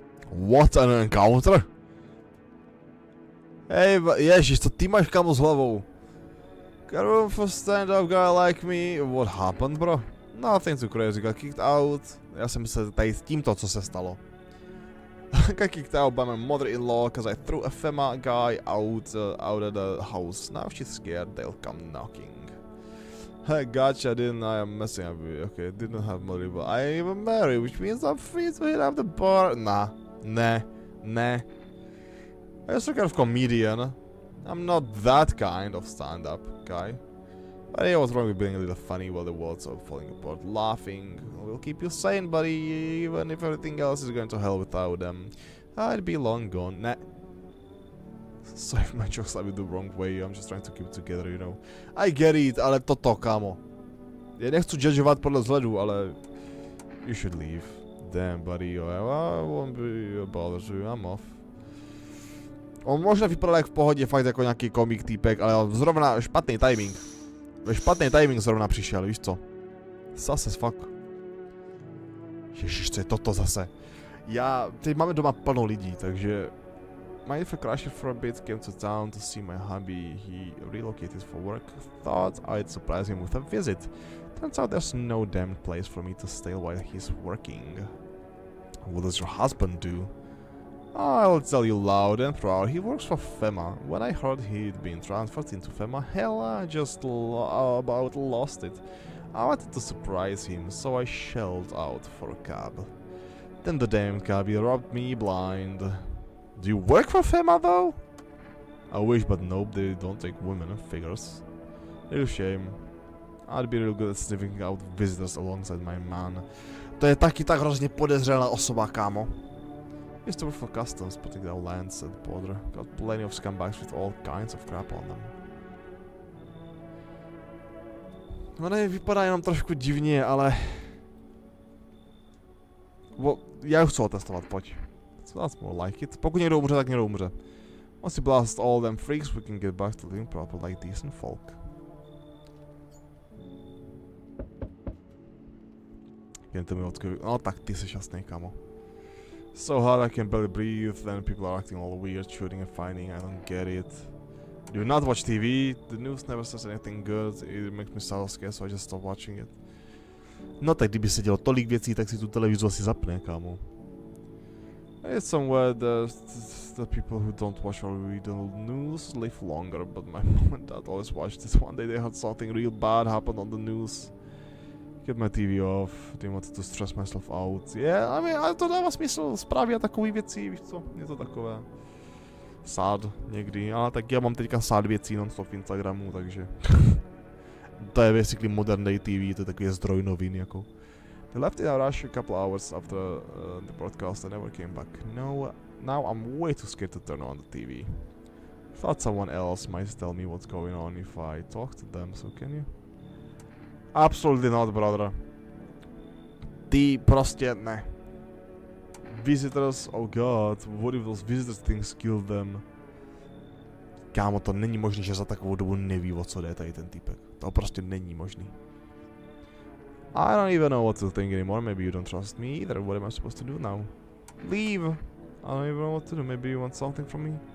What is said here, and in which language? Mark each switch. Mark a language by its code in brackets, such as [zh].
[en] What an encounter! [cs] Hej, ježiš, co ty máš, kamo, s hlavou? [en] Got room for stand-up guy like me? What happened, bro? Nothing too crazy, got kicked out. [cs] Já jsem myslel tady s tímto, co se stalo. [en] Got kicked out by my mother-in-law because I threw a FEMA guy out of the house. Now she's scared they'll come knocking. Hey, gotcha, I am messing up with you. Okay, didn't have money, but I am married, which means I'm free to hit up the bar. Nah. I'm just a kind of comedian. I'm not that kind of stand-up guy. But yeah, what's wrong with being a little funny while the world's all falling apart? Laughing will keep you sane, buddy, even if everything else is going to hell without them. I'd be long gone. Nah. Sorry if my jokes slightly the wrong way, I'm just trying to keep it together, you know. I get it, [cs] ale toto, kámo. Já nechci judgeovat podle vzhledu, ale... [en] You should leave. Damn, buddy, I won't be a bother to you, I'm off. [cs] On možná vypadal jak v pohodě, fakt jako nějaký komik týpek, ale zrovna špatný timing. Ve špatný timing zrovna přišel, víš co? Zase fuck. Ježiš, co je toto zase? Teď máme doma plno lidí, takže... [en] My friend crashed for a bit, came to town to see my hubby. He relocated for work. Thought I'd surprise him with a visit. Turns out there's no damn place for me to stay while he's working. What does your husband do? I'll tell you loud and proud, he works for FEMA. When I heard he'd been transferred into FEMA, hell, I just about lost it. I wanted to surprise him, so I shelled out for a cab. Then the damn cabbie robbed me blind. Do you work for FEMA though? I wish, but nope, they don't take women and figures. Real shame. I'd be real good at sniffing out visitors alongside my man. [cs] To je taky tak hrozně podezřelá osoba, kámo. [en] Used to work for customs, putting down lands at the border. Got plenty of scumbags with all kinds of crap on them. [cs] No ne, vypadá jenom trošku divně, ale... Já už chci otestovat, pojď. [en] So that's more like it. [cs] Pokud někdo umře, tak někdo umře. [en] Once you blast all them freaks, we can get back to living proper like decent folk. [cs] Jen to mi odkryl. No tak ty jsi šťastný, kamo. [en] So hard I can barely breathe, then people are acting all weird, shooting and fighting, I don't get it. Do not watch TV, the news never says anything good, it makes me so scared, so I just stop watching it. [cs] No tak kdyby se dělo tolik věcí, tak si tu televizu asi zapne, kámo. [en] It's somewhere the people who don't watch or read the news live longer, but my mom and dad always watched this. One day they had something real bad happen on the news. Get my TV off, didn't want to stress myself out. Yeah, I mean, [cs] ale to dává smysl, zprávy a takové věci, víš co, je to takové sad někdy, ale tak já mám teďka sad věcí non-stop v Instagramu, takže to je basically modern day TV, to je takový zdroj novin jako. [en] They left in a rush a couple hours after the broadcast and never came back. No, now I'm way too scared to turn on the TV. Thought someone else might tell me what's going on if I talk to them, so can you? Absolutely not, brother. [cs] Ty prostě ne. [en] Visitors, oh god, what if those visitors things kill them? [cs] Kámo, to není možný, že za takovou dobu neví, o co jde tady ten týpek. To prostě není možný. [en] I don't even know what to think anymore. Maybe you don't trust me either. What am I supposed to do now? Leave! I don't even know what to do. Maybe you want something from me?